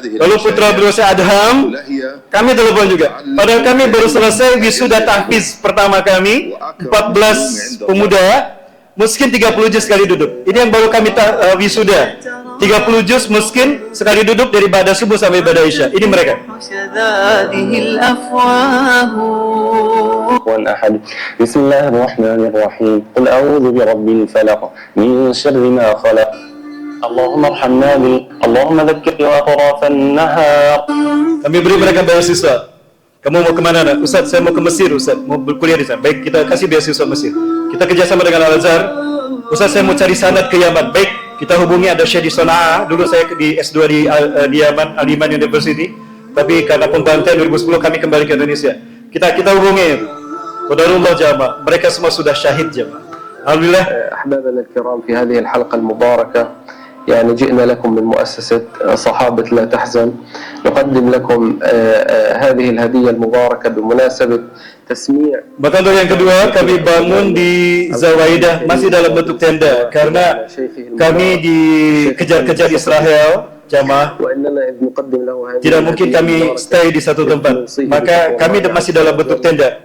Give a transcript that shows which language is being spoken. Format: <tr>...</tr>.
<id>Lalu putra beliau saya Adham, kami telepon juga. Padahal kami baru selesai wisuda tahfiz pertama kami, 14 pemuda, miskin 30 juz sekali duduk. Ini yang baru kami wisuda. 30 juz miskin sekali duduk dari ibadah subuh sampai ibadah isya. Ini mereka.</id> <ar>والأحد بسم الله الرحمن الرحيم قل أعوذ برب الفلق من شر ما خلق اللهم ارحمنا اللهم ذكر أطراف النهار.</ar> <id>Kami beri mereka beasiswa. Kamu mau kemana nak? Ustaz, saya mau ke Mesir Ustaz, mau berkuliah di sana. Baik, kita kasih beasiswa Mesir. Kita kerjasama dengan Al-Azhar. Ustaz, saya mau cari sanad ke Yaman. Baik, kita hubungi ada Syekh di Sana'a. Dulu saya di S2 di Yaman, Al-Iman University. Tapi karena pembantaian 2010 kami kembali ke Indonesia. Kita hubungi. Qadarullah jamaah, mereka semua sudah syahid jamaah. Alhamdulillah.</id> <ar>أحبابنا الكرام في هذه الحلقة المباركة يعني جئنا لكم من مؤسسة صحابة لا تحزن نقدم لكم هذه الهدية المباركة بمناسبة تسميع.</ar> <id>Bahkan untuk yang kedua kami bangun di Zawaidah masih dalam bentuk tenda karena kami dikejar-kejar Israel. Jamaah, tidak mungkin kami stay di satu tempat, maka kami masih dalam bentuk tenda.</id>